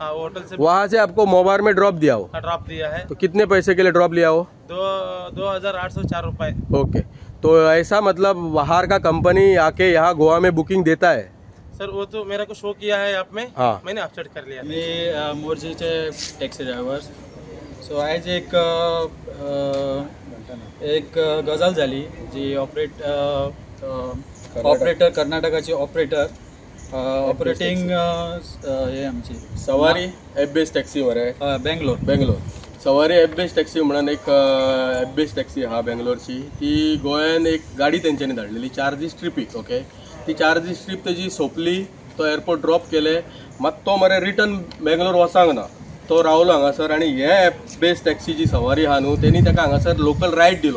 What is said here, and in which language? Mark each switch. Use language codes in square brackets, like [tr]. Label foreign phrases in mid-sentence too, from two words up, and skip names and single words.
[hi] होटल से वहाँ से आपको मोबार में ड्रॉप दिया हो? ड्रॉप दिया है। तो कितने पैसे के लिए ड्रॉप लिया हो? 2804 रुपए। ओके। तो ऐसा मतलब बाहर का कंपनी आके यहाँ गोवा में बुकिंग देता है? सर वो तो मेरा को शो किया है ऐप में। हाँ। मैंने अपडेट कर लिया। [kok] मी मोरजीचे टॅक्सी ड्रायव्हर. सो आज एक गजाल झाली जी ऑपरेटर कर्नाटकाची ऑपरेटिंग हे आमची सवारी [en] app based taxi [kok] मरे बेंगलोर. सवारी [en] app based taxi [kok] म्हणून एक [en] app based taxi [kok] हा बेंगलोरची. ती गोंयान एक गाडी तेंच्यांनी धाडलेली 4 दीस ट्रिपीक. ओके. ती 4 दीस ट्रीप तेजी सोंपली, तो एअरपोर्ट ड्रॉप केले, मात तो मरे रिटर्न बेंगलोर वचांक ना. तो रावलो हांगासर आनी हे ऐप बेस्ड टॅक्सी जी सवारी हा न्हू तेणी ताका हांगासर [en] local ride [kok] दिलो.